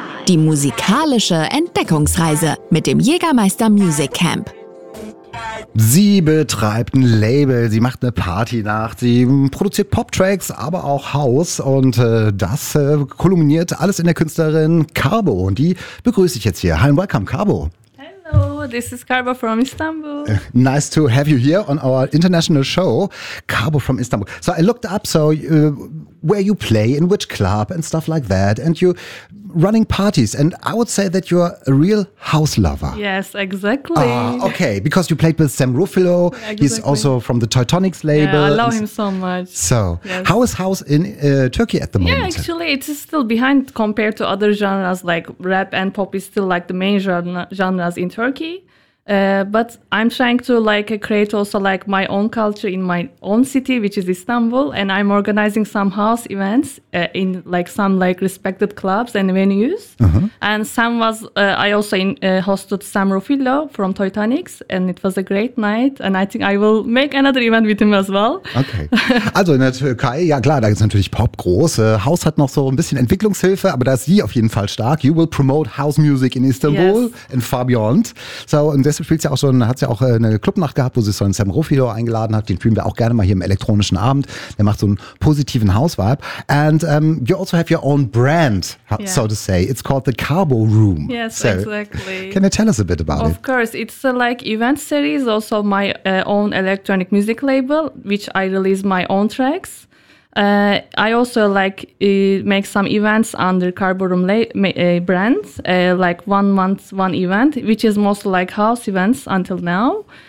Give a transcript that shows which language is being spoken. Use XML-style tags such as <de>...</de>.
<de>Die musikalische Entdeckungsreise mit dem Jägermeister Music Camp. Sie betreibt ein Label, sie macht eine Party-Nacht, sie produziert Pop-Tracks, aber auch House. Und das kulminiert alles in der Künstlerin Carbo. Und die begrüße ich jetzt hier.</de> <en>Hi and welcome, Carbo. This is Carbo from Istanbul. Nice to have you here on our international show, Carbo from Istanbul. So I looked up, so where you play, in which club and stuff like that, and you running parties. And I would say that you're a real house lover. Yes, exactly. Okay, because you played with Sam Ruffalo. Exactly. He's also from the Teutonics label. Yeah, I love him so much. So yes. How is house in Turkey at the moment? Yeah, actually, it is still behind compared to other genres, like rap and pop is still like the main genres in Turkey. But I'm trying to like create also like my own culture in my own city, which is Istanbul, and I'm organizing some house events in like some like respected clubs and venues. Uh-huh. And Sam was hosted Sam Ruffalo from Teutonics, and it was a great night. And I think I will make another event with him as well. Okay.</en> <de>Also in der Türkei, ja klar, da ist natürlich Pop groß. House hat noch so ein bisschen Entwicklungshilfe, aber da ist sie auf jeden Fall stark.</de> <en>You will promote house music in Istanbul. Yes. And far beyond.</en> <de>So und deshalb spielt sie auch schon, hat sie auch eine Clubnacht gehabt, wo sie so einen Sam Ruffalo eingeladen hat. Den spielen wir auch gerne mal hier im elektronischen Abend. Der macht so einen positiven House-Vibe.</de> <en>And you also have your own brand, so to say. It's called the Carbo Room. Yes, so, exactly. Can you tell us a bit about of it? Of course. It's like event series, also my own electronic music label, which I release my own tracks. I also like make some events under Carbo Room brands, like 1 month, one event, which is mostly like house events until now.</en>